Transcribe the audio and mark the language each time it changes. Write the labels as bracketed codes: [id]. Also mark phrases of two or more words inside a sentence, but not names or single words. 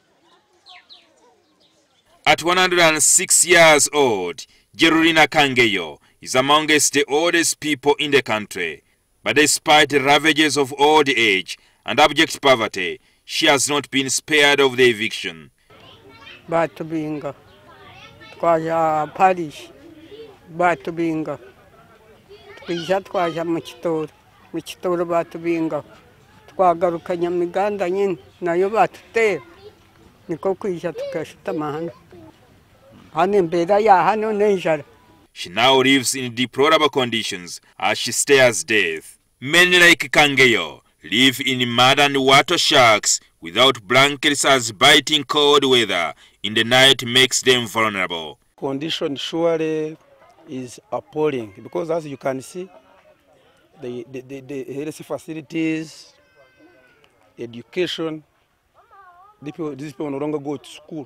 [en] At 106 years old, Jerurina Kangeyo is amongst the oldest people in the country. But despite the ravages of old age and abject poverty, she has not been spared of the eviction. [nyn] Batubinga, twaja parish, batubinga, twija twaja mu kitoro batubinga, twagaruka Nyamiganda nyine nayo batutera, niko kwija tukashitama hano. Hano mbera ya hano nenjara. [en] She now lives in deplorable conditions as she stares death. Many like Kangeyo live in mud and water shacks without blankets as biting cold weather in the night makes them vulnerable. Condition surely is appalling because as you can see, the health facilities, education, these people no longer go to school.